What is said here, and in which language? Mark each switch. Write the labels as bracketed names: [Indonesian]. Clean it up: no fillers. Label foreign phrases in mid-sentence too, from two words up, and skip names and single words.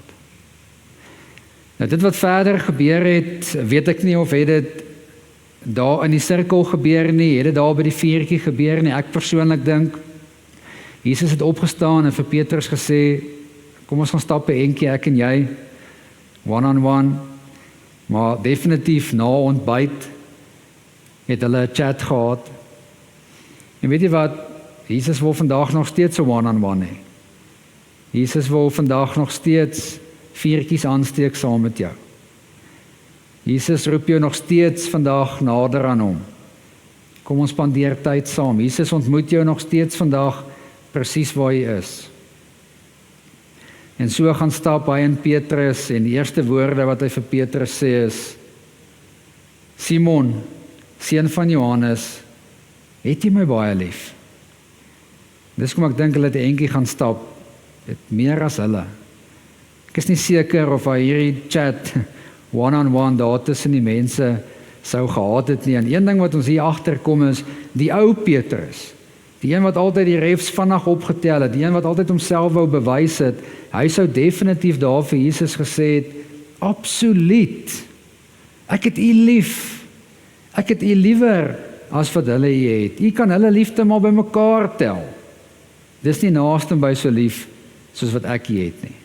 [Afrikaans] Nou dit wat verder gebeur het, weet ek nie of het dit daar in die sirkel gebeur nie, het dit daar by die vuurtjie gebeur nie. Ek persoonlik dink, Jesus het opgestaan en vir Petrus gesê, kom ons gaan stap 'n entjie, ek en jy, one-on-one, maar definitief na ontbyt het hulle 'n chat gehad. En weet jy wat, Jesus wil vandag nog steeds 'n one-on-one hê. Jesus wil vandag nog steeds vuurtjies aansteek saam met jou. Jesus roep jou nog steeds vandag nader aan hom. Kom ons spandeer tyd saam. Jesus ontmoet jou nog steeds vandag presies waar jy is. En so gaan stap hy in Petrus en die eerste woorde wat hy vir Petrus sê is, Simon, seun van Johannes, het jy my baie lief? Dis kom ek dink hulle het 'n entjie gaan stap, het meer as hulle. Ek is nie seker of hy hierdie chat one-on-one daar tussen die mense sou gehad het nie. En een ding wat ons hier agterkom is, die ou Petrus, die een wat altyd die refs vinnig opgetel het, die een wat altyd homself wou bewys het, hy sou definitief daar vir Jesus gesê het, absoluut, ek het u lief, ek het u liewer as wat hulle u het, u kan hulle liefde maar by mekaar tel, dis nie naaste by so lief, soos wat ek u het nie.